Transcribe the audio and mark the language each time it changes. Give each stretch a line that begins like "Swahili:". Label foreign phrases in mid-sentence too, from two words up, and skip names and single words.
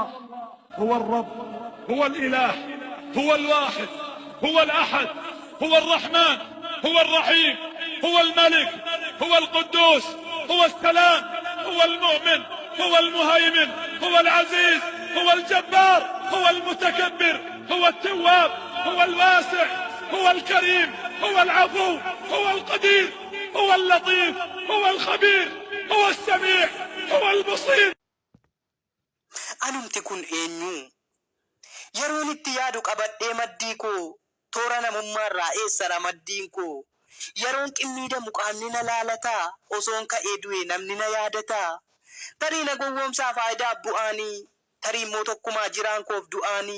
Arabic: هو الرب، هو الإله، هو الواحد، هو الأحد، هو الرحمن، هو الرحيم، هو الملك، هو القدوس، هو السلام، هو المؤمن، هو المهيمن، هو العزيز، هو الجبار، هو المتكبر، هو التواب، هو الواسع، هو الكريم، هو العفو، هو القدير، هو اللطيف، هو الخبير، هو السميع، هو البصير.
Oromo: Anumti kun eenyu? Yeroon itti yaadu qabadhee maddii koo toora namummaarraa eessara maddiin koo. Yeroon qimmiida muqaamni na laalataa osoon ka'ee du'e namni na yaadataa. Tarii na gowwoomsaa faayidaa bu'aanii tarii immoo tokkumaa jiraan koof du'aanii.